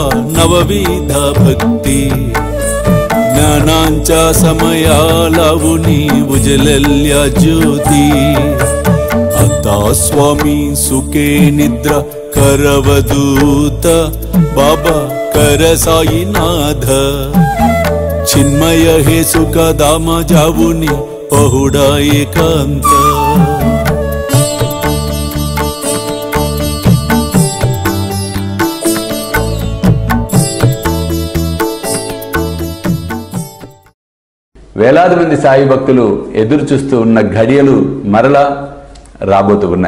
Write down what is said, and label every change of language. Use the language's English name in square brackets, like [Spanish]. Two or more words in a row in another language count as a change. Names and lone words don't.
[Marathi] नवविध भक्ति ज्ञानांचा समया लावुनी उजलल्या ज्योती आता स्वामी सुखे निद्रा करवदूत बाबा कर साईनाथ चिन्मय हे सुख दाम जावुनी पहुडा एकांत [Telugu] వేలాది మంది సాయి భక్తులు ఎదురు చూస్తూ ఉన్న ఘడియలు మరలా రాబోతూ ఉన్నాయి.